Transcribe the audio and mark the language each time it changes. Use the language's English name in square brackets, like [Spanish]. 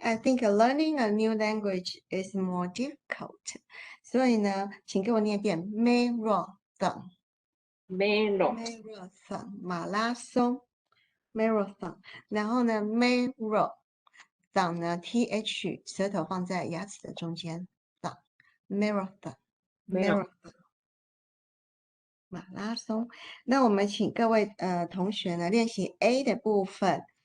[English] I think learning a new language is more difficult. [Chinese] 所以呢，请给我念一遍 marathon. [English] Marathon 马拉松 marathon. [Chinese] 然后呢 marathon 呢 th 舌头放在牙齿的中间 marathon 马拉松。那我们请各位同学呢练习 A 的部分。